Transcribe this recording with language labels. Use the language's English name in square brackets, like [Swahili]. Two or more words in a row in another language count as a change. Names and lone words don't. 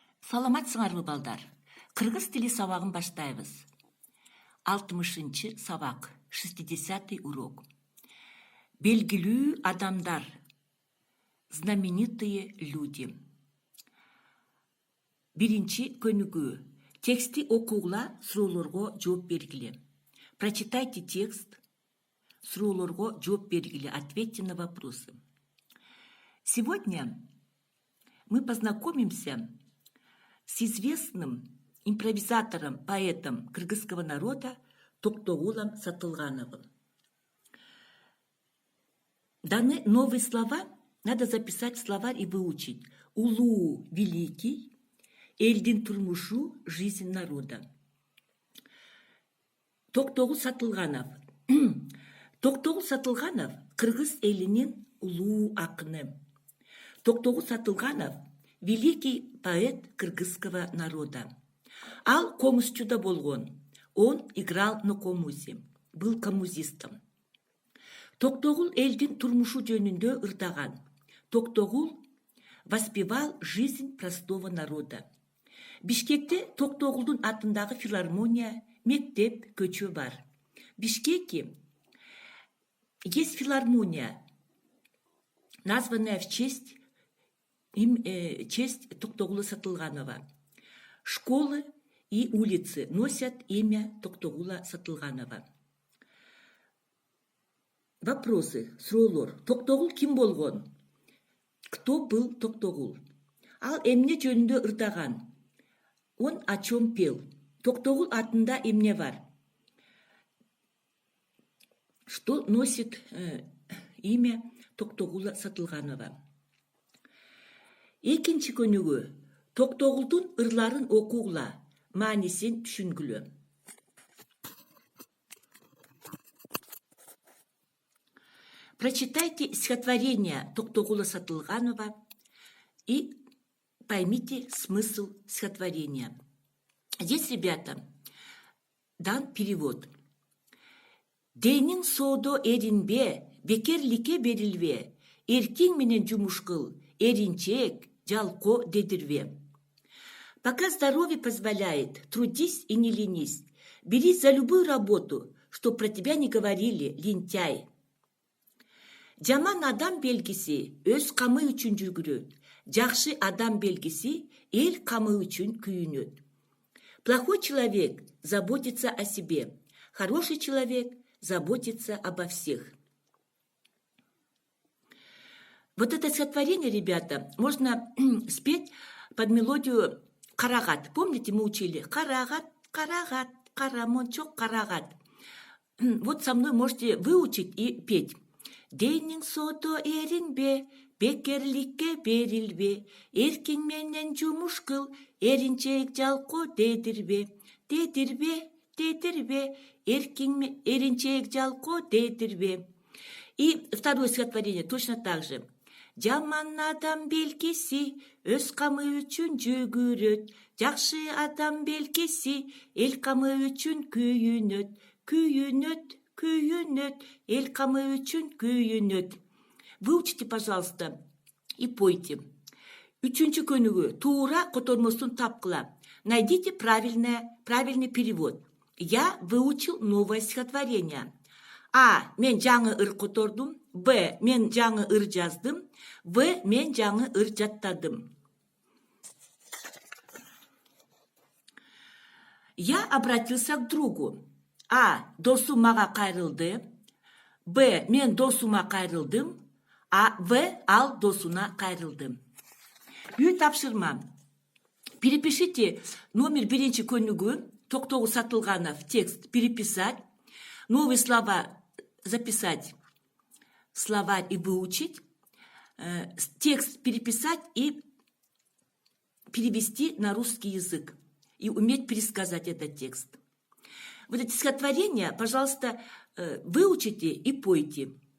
[Kyrgyz] Саламатсыңарбы балдар. Кыргыз тили сабагын баштайбыз. 60-чы сабак, 60-й урок. Белгилүү адамдар. [Russian] Знаменитые люди. [Kyrgyz] Биринчи көнүгүү. Тексти окуугула, суроолорго жооп бергиле. [Russian] Прочитайте текст. [Kyrgyz] Суроолорго жооп бергиле. [Russian] Ответьте на вопросы. Сегодня мы познакомимся с известным импровизатором, поэтом кыргызского народа Токтогулом Сатылгановым. Даны новые слова надо записать в словарь и выучить. [Kyrgyz] Улуу – великий, элдин турмушу – [Russian] жизнь народа. [Kyrgyz] Токтогул Сатылганов. Токтогул Сатылганов – кыргыз элинин улуу акыны. Токтогул Сатылганов – [Russian] великий поэт кыргызского народа. [Kyrgyz] Ал комузчуда болгон. [Russian] Он играл на комузе. Был коммузистом. [Kyrgyz] Токтогул элдин турмушу жөнүндө ырдаган. [Russian] Токтогул воспевал жизнь простого народа. [Kyrgyz] Бишкекте Токтогулдун атындагы филармония, мектеп, көчө бар. [Russian] В Бишкеке есть филармония, названная в честь Токтогула Сатылганова. Школы и улицы носят имя Токтогула Сатылганова. Вопросы. [Kyrgyz] Суроолор. Токтогул ким болгон? [Russian] Кто был Токтогул? [Kyrgyz] Ал эмне жөнүндө ырдаган? [Russian] Он о чем пел? [Kyrgyz] Токтогул атында эмне бар? [Russian] Что носит имя Токтогула Сатылганова? [Kyrgyz] Экинчи көнүгүү. Токтогулдун ырларын окуугула, маанисин түшүнгүлө. [Russian] Прочитайте стихотворение Токтогула Сатылганова и поймите смысл стихотворения. Здесь, ребята, дан перевод. [Kyrgyz] Денин соодо эринбе, бекерликке берилбе, эркиң менен жумуш кыл, эринчек, жалко дедирбе. [Russian] Пока здоровье позволяет, трудись и не ленись. Берись за любую работу, что про тебя не говорили, лентяй. [Kyrgyz] Жаман адам белгиси өз камы үчүн жүргүрөт. Жакшы адам белгиси эл камы үчүн күйүнөт. [Russian] Плохой человек заботится о себе. Хороший человек заботится обо всех. Вот это стихотворение, ребята, можно спеть под мелодию «Карагат». Помните, мы учили [Kyrgyz] «Карагат, карагат, карамончок, карагат». [Russian] Вот со мной можете выучить и петь. [Kyrgyz] Денин сото эринбе, бекерликке берилбе, эркиң менен жумуш кыл, эринчек жалко дедирбе. Дедирбе, дедирбе, эринчек жалко дедирбе. [Russian] И второе стихотворение точно так же. [Kyrgyz] Жаман адам белгиси өз камы үчүн жүгүрөт. Жакшы адам белгиси эл камы үчүн күйүнөт. Күйүнөт, күйүнөт, эл камы үчүн күйүнөт. [Russian] Выучите, пожалуйста, и пойте. [Kyrgyz] Үчүнчү көнүгүү. Туура котормосун тапкыла. [Russian] Найдите правильный перевод. Я выучил новое стихотворение. А. [Kyrgyz] Мен жаңы ыр котордум. Б. Мен жаңы ыр жаздым. В. Мен жаңы ыр жаттадым. [Russian] Я обратился к другу. А. [Kyrgyz] Досум мага кайрылды. Б. Мен досума кайрылдым. А. В. Ал досуна кайрылды. Үй тапшырма. [Russian] Перепишите номер [Kyrgyz] биринчи көнүгүү. [Russian] Токтогул Сатылганов. Текст переписать. Новые слова записать в словарь и выучить. Текст переписать и перевести на русский язык. И уметь пересказать этот текст. Вот эти стихотворения, пожалуйста, выучите и пойте.